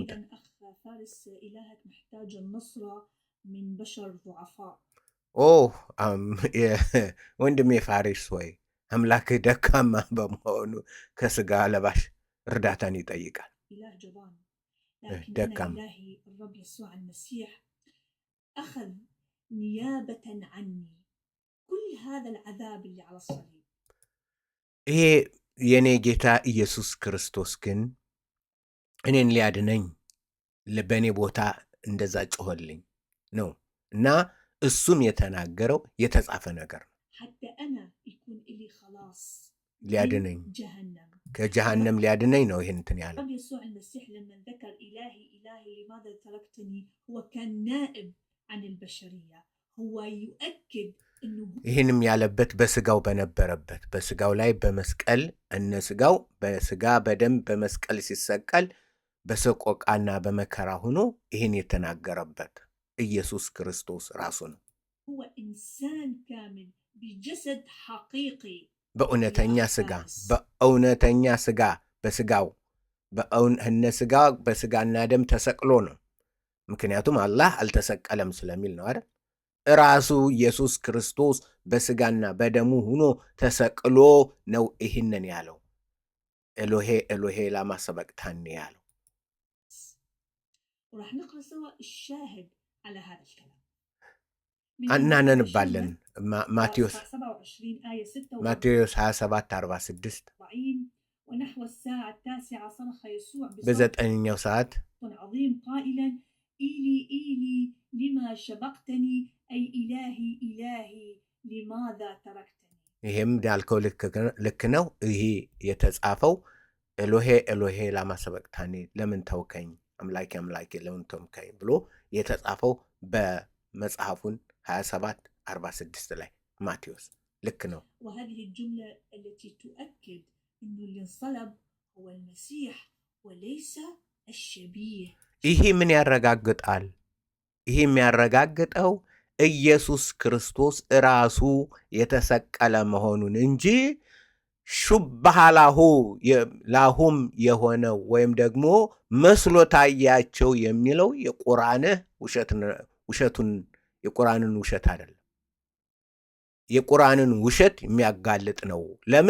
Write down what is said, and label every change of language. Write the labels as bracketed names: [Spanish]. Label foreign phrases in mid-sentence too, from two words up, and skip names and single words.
[Amharic] ወንድሜ ፋሪስ ወይ አምላክህ ደካማ በመሆኑ ከስጋ ለባሽ እርዳታን ይጠይቃል። ደካማ [Arabic] الرب يسوع المسيح أخذ نيابة عني كل هذا العذاب اللي على الصليب. [Amharic] ይሄ የኔ ጌታ ኢየሱስ ክርስቶስ ግን እኔን ሊያድነኝ በእኔ ቦታ እንደዛ ጮኸልኝ ነው እና እሱም የተናገረው የተጻፈ ነገር ነው። [Arabic] حتى أنا يكون إلي خلاص [Amharic] ሊያድነኝ ከጀሃነም ሊያድነኝ ነው ይህን እንትን ያለው። [Arabic] الرب يسوع المسيح لما ذكر إلهي لماذا تركتني هو كان نائب عن البشرية. هو يؤكد إنه [Amharic] ይህንም ያለበት በስጋው በነበረበት በስጋው ላይ በመስቀል ስጋው በስጋ በደም በመስቀል ሲሰቀል በሰቆቃና በመከራ ሆኖ ይህን የተናገረበት ኢየሱስ ክርስቶስ ራሱ ነው። [Arabic] هو إنسان كامل بجسد حقيقي [Amharic] በእውነተኛ ስጋ በስጋው ስጋ በስጋና ደም ተሰቅሎ ነው። ምክንያቱም አላህ አልተሰቀለም ስለሚል ነው አይደል? ራሱ ኢየሱስ ክርስቶስ በስጋና በደሙ ሆኖ ተሰቅሎ ነው ይህንን ያለው። [Aramaic] ኤሎሄ ኤሎሄ ላማ ሰበቅታኒ [Amharic] ያለው። [Arabic] وراح نقرأ سوا الشاهد على هذا الكلام. [Amharic] እናነንባለን ማቴዎስ 27:46 [Arabic] ونحو الساعة 9 صرخ يسوع [Amharic] በዘጠነኛው ሰዓት [Arabic] عظيم قائلا [Aramaic] إيلي إيلي لما شبقتني [Arabic] أي إلهي إلهي لماذا تركتني. [Amharic] ይሄም ያልከው ልክ ነው። ይሄ የተጻፈው [Aramaic] ኤሎሄ ኤሎሄ ላማ ሰበቅታኒ [Amharic] ለምን ተውከኝ፣ አምላኬ አምላኬ ለምን ተውከኝ ብሎ የተጻፈው በመጽሐፉን 27:46 ላይ ማቴዎስ ልክ ነው። [Arabic] وهذه الجملة التي تؤكد إنه اللي انصلب هو المسيح وليس الشبيه. [Amharic] ይሄ ምን ያረጋግጣል? ይሄ የሚያረጋግጠው ኢየሱስ ክርስቶስ ራሱ የተሰቀለ መሆኑን እንጂ [Arabic] شبه لهم [Amharic] የሆነው ወይም ደግሞ መስሎ ታያቸው የሚለው የቁርአንን ውሸት አይደለም። የቁርአንን ውሸት የሚያጋልጥ ነው። ለምን?